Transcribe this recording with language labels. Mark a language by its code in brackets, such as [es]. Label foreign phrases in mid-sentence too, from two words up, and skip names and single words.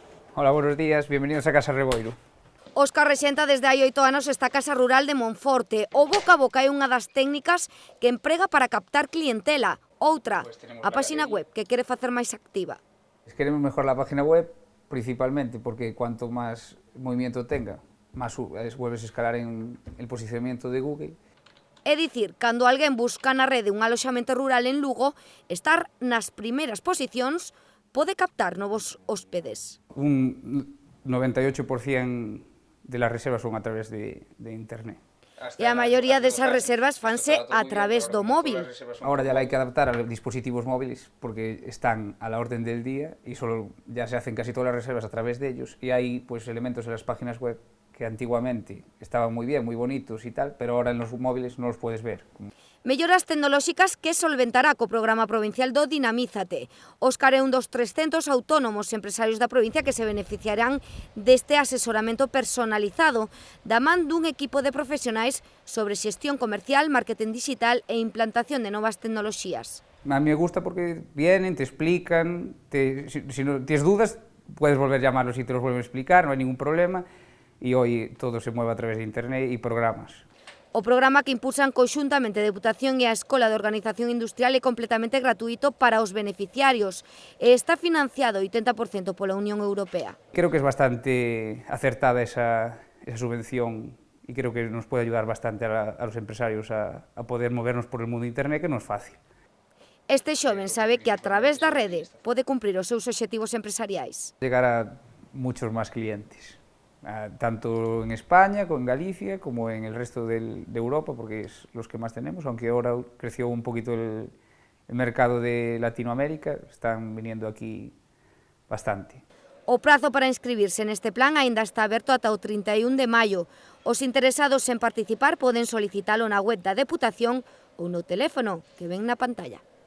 [es] Hola, buenos días, bienvenidos a Casa Reboiro. [gl] Óscar rexenta desde hai 8 anos esta casa rural de Monforte. O boca a boca é unha das técnicas que emprega para captar clientela. Outra, a páxina web, que quere facer máis activa. [es] Queremos mejorar la página web, principalmente porque cuanto más movimiento tenga, más vuelves a escalar en el posicionamiento de Google. [gl] É dicir, cando alguén busca na rede un aloxamento rural en Lugo, estar nas primeiras posicións pode captar novos hóspedes. [es] Un 98% de las reservas son a través de internet. [gl] E a maioría desas reservas fanse a través do móvil. [es] Ahora ya la hay que adaptar a los dispositivos móviles porque están a la orden del día y solo ya se hacen casi todas las reservas a través de ellos, y hay pues elementos en las páginas web que antiguamente estaban muy bien, muy bonitos y tal, pero ahora en los móviles no los puedes ver. [gl] Melloras tecnolóxicas que solventará co programa provincial do Dinamízate. Óscar é un dos 300 autónomos empresarios da provincia que se beneficiarán deste asesoramento personalizado da man dun equipo de profesionais sobre xestión comercial, marketing digital e implantación de novas tecnoloxías. [es] A mí me gusta porque vienen, te explican, si no tienes dudas puedes volver a llamarlos y te los vuelven a explicar, no hay ningún problema, y hoy todo se mueve a través de internet y programas. [gl] O programa que impulsan conxuntamente a Deputación e a Escola de Organización Industrial é completamente gratuito para os beneficiarios e está financiado 80% pola Unión Europea. [es] Creo que es bastante acertada esa subvención y creo que nos puede ayudar bastante a los empresarios a poder movernos por el mundo de internet, que non es fácil. [gl] Este xoven sabe que a través da rede pode cumprir os seus obxectivos empresariais. [es] Llegar a muchos más clientes, tanto en España, como en Galicia, como en el resto de Europa, porque es los que más tenemos, aunque ahora creció un poquito el mercado de Latinoamérica, están viniendo aquí bastante. [gl] O prazo para inscribirse neste plan aínda está aberto ata o 31 de maio. Os interesados en participar poden solicitalo na web da Deputación ou no teléfono que ven na pantalla.